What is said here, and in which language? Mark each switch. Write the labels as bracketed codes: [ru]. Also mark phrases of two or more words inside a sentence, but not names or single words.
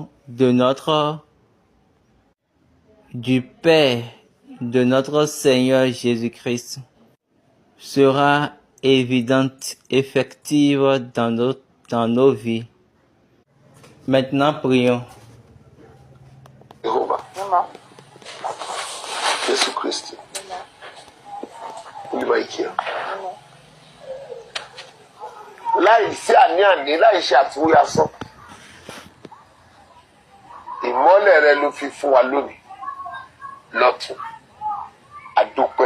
[fr] du Père de notre Seigneur Jésus-Christ, sera évidente, effective dans nos vies. Maintenant, prions. Jehovah. Jésus Christ. [yo] Olùbáyìíkíá. Láì sí àní-àní, láì ṣe àfiwé asán. Ìmọ́lẹ̀ rẹ ló fi fún wa lónìí. Lọ́tun. Àdúpẹ́.